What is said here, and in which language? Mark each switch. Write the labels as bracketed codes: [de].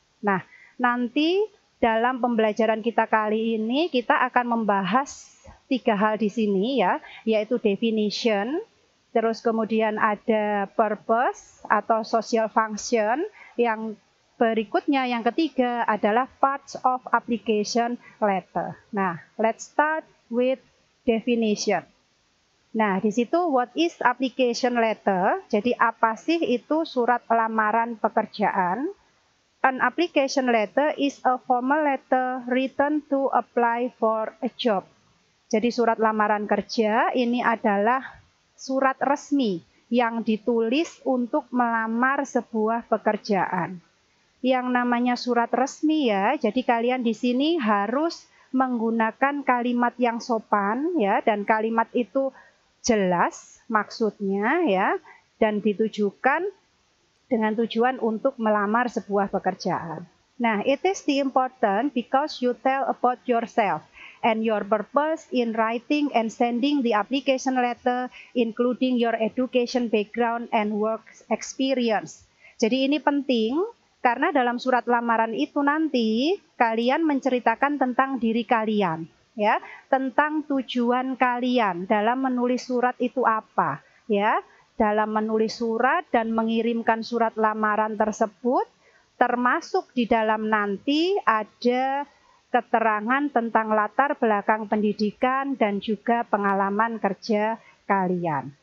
[id] Nah, nanti dalam pembelajaran kita kali ini kita akan membahas 3 hal di sini ya, yaitu definition, terus kemudian ada purpose atau social function, yang berikutnya yang ketiga adalah [en] parts of application letter. Nah, let's start with definition. Nah, [id] di situ [en] what is application letter? [id] Jadi apa sih itu surat lamaran pekerjaan? [en] An application letter is a formal letter written to apply for a job. [id] Jadi surat lamaran kerja ini adalah surat resmi yang ditulis untuk melamar sebuah pekerjaan. Yang namanya surat resmi ya, jadi kalian di sini harus menggunakan kalimat yang sopan ya, dan kalimat itu jelas maksudnya ya, dan ditujukan dengan tujuan untuk melamar sebuah pekerjaan. [en] Nah, it is the important because you tell about yourself and your purpose in writing and sending the application letter, including your education background and work experience. [id] Jadi ini penting, karena dalam surat lamaran itu nanti kalian menceritakan tentang diri kalian, ya, tentang tujuan kalian dalam menulis surat itu apa, ya, dalam menulis surat dan mengirimkan surat lamaran tersebut, termasuk di dalam nanti ada keterangan tentang latar belakang pendidikan dan juga pengalaman kerja kalian.